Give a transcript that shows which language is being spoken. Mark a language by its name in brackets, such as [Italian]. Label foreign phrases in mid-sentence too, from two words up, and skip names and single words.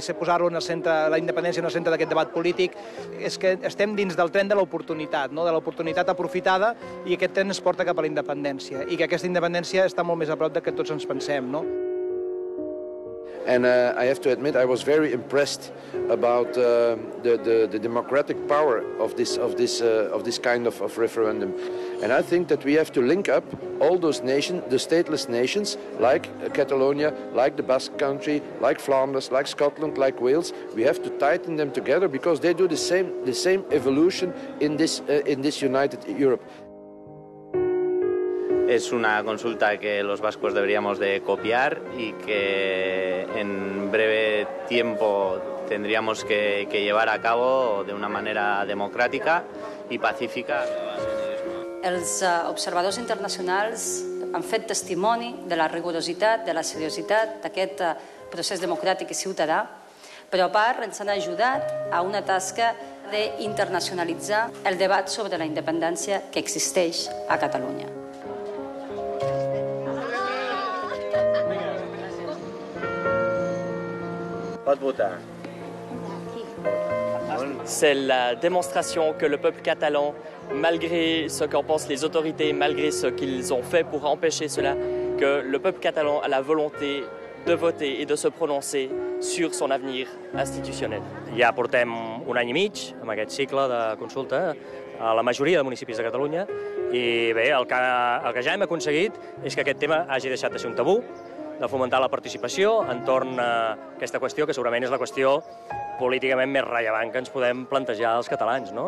[Catalan] posar-lo en el centre, la independència en el centre d'aquest debat polític, és que estem dins del tren de l'oportunitat, de l'oportunitat aprofitada, i aquest tren ens porta cap a la independència, i que aquesta independència està molt més a prop del que tots ens pensem, no? [English] And I have to admit, I was very impressed about the democratic power of this kind of referendum. And I think that we have to link up all those nations, the stateless nations, like Catalonia, like the Basque Country, like Flanders, like Scotland, like Wales. We have to tighten them together because they do the same evolution in this united Europe. [Spanish] Es una consulta que los vascos deberíamos de copiar y que en breve tiempo tendríamos que llevar a cabo de una manera [Catalan] democràtica i pacífica. Els observadors internacionals han fet testimoni de la rigorositat, de la seriositat d'aquest procés democràtic i ciutadà, però a part ens han ajudat a una tasca d'internacionalitzar el debat sobre la independència que existeix a Catalunya. Pot votar. [French] C'est la démonstration que le peuple catalan malgré ce qu'en pensent les autorités, malgré ce qu'ils ont fait pour empêcher cela, que le peuple catalan a la volonté de voter et de se prononcer sur son avenir institutionnel. [Catalan] Ja portem un any i mig amb aquest cicle de consulta a la majoria de municipis de Catalunya i bé, el que ja hem aconseguit és que aquest tema hagi deixat de ser un tabú, de fomentar la participació entorn a aquesta qüestió, que segurament és la qüestió políticament més rellevant que ens podem plantejar els catalans, no?